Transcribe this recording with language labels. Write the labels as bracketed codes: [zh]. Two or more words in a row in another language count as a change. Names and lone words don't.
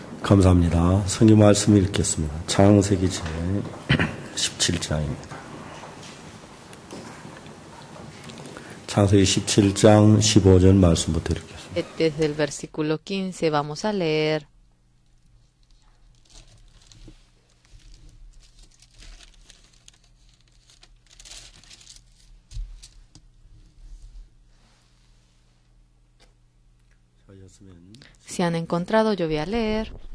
[ko] 감사합니다. 성경 말씀 읽겠습니다. 창세기 제 17장입니다. 창세기 17장 15절 말씀부터 읽겠습니다. [es] Desde el versículo 15 vamos a leer. Si han encontrado, yo voy a leer.